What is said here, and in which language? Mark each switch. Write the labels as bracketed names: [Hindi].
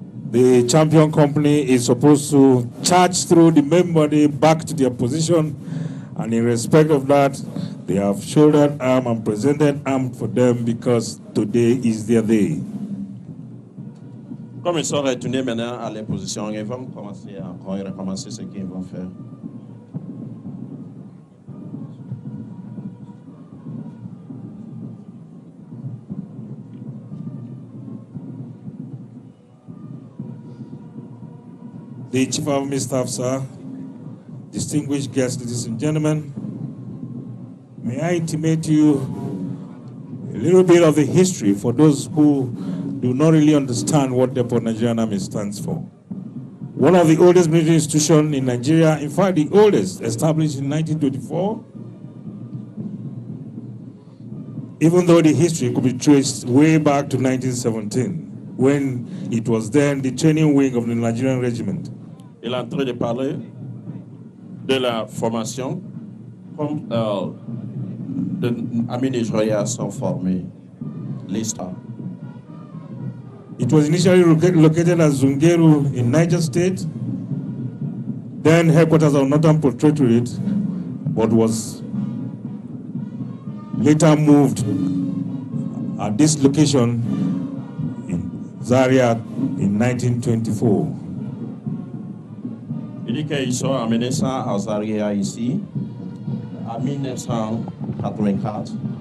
[English] The champion company is supposed to charge through the main body back to their position, and in respect of that, they have shouldered arm and presented arm for them because today is their day. [French] Comme ils sont retournés maintenant à leur position, ils vont commencer encore et recommencer ce qu'ils vont faire. [English] The Chief of Army Staff, sir, distinguished guests, ladies and gentlemen, may I intimate to you a little bit of the history for those who do not really understand what the Nigerian Army stands for. One of the oldest military institutions in Nigeria, in fact, the oldest, established in 1924, even though the history could be traced way back to 1917, when it was then the training wing of the Nigerian regiment. [French] Il est en train de parler de la formation, comme les amis nigériens sont formés, l'histoire. [English] It was initially located at Zungeru in Niger State, then headquarters of Northern Protectorate, but was later moved at this location in Zaria in 1924. [French] Il dit qu'ils sont amenés ça à Zaria ici, en 1984.